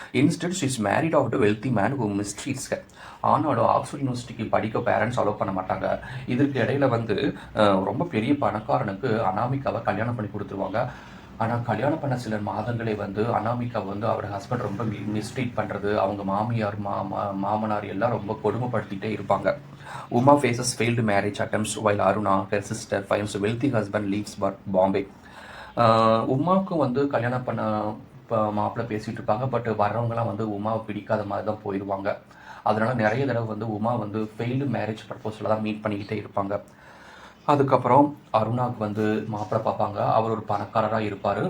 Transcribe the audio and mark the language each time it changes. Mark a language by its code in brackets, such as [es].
[en] Instead she is married off to wealthy man who mistreats. [ta] ஆனாலும் Oxford யூனிவர்சிட்டிக்கு படிக்க parents allow பண்ண மாட்டாங்க. இதற்கு இடையில வந்து ரொம்ப பெரிய பணக்காரனுக்கு அனாமிகாவை கல்யாணம் பண்ணி கொடுத்துருவாங்க. ஆனால் கல்யாணம் பண்ண சில மாதங்களே வந்து அனாமிகா வந்து அவரோட ஹஸ்பண்ட் ரொம்ப மிஸ்ட்ரீட் பண்ணுறது, அவங்க மாமியார் மாமனார் எல்லாம் ரொம்ப கொடுமைப்படுத்திகிட்டே இருப்பாங்க. [en] Uma faces failed marriage attempts while Aruna, her sister, finds a wealthy husband, leaves Bombay. [ta] உமாவுக்கும் வந்து கல்யாணம் பண்ண மாப்பிள்ளை பேசிகிட்டு இருப்பாங்க. பட் வர்றவங்கலாம் வந்து உமாவை பிடிக்காத மாதிரி தான் போயிடுவாங்க. அதனால நிறைய தடவை வந்து உமா வந்து ஃபெயில்டு மேரேஜ் ப்ரப்போஸில் தான் மீட் பண்ணிக்கிட்டே இருப்பாங்க. அதுக்கப்புறம் அருணாவுக்கு வந்து மாப்பிள்ளை பார்ப்பாங்க. அவர் ஒரு பணக்காரராக இருப்பார்.